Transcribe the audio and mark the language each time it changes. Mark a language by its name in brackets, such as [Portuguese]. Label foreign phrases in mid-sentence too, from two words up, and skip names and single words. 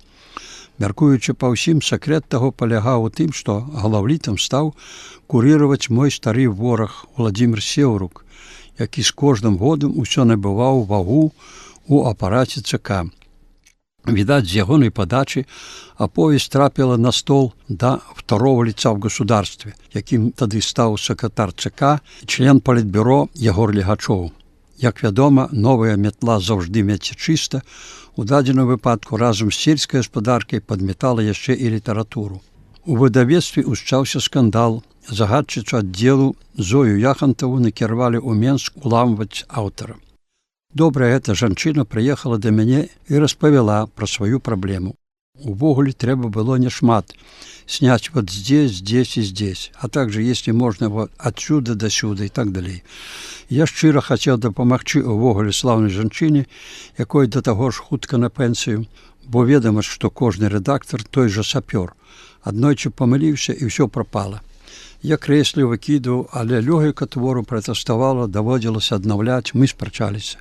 [Belarusian] Мяркуючы па ўсім, сакрэт таго палягаў у тым, што галаўлітам стаў курыраваць мой стары вораг Уладзімір Сеўрук, які з кожным годам усё набываў вагу ў апараце ЦК. Відаць, з ягонай падачы аповесць трапіла на стол да [Russian] второго лица в государстве, [Belarusian] якім тады стаў сакратар ЦК і член палітбюро Ягор Легачоў. Як вядома, новая метла заўжды меце чыста, у дадзеным выпадку разам з сельскай гаспадаркай падметала яшчэ і літаратуру. У выдавецтве ўсчаўся скандал. Загадчыцу аддзелу Зою Яхантаву накіравалі ў Менск уламваць аўтара. Добрая эта жанчына прыехала да мяне і распавяла пра сваю праблему. Увогуле трэба было няшмат. [Russian] Снять здесь, здесь и здесь, а также, если можно, отсюда до сюда и так далее. [Belarusian] Я шчыра хацеў дапамагчы увогуле слаўнай жанчыне, якой да таго ж хутка на пенсію, бо ведама, што кожны рэдактар той жа сапёр. Аднойчы памыліўся і ўсё прапала. Я крэсліў, выкідваў, але лёгіка твору пратэставала, даводзілася аднаўляць, мы спрачаліся.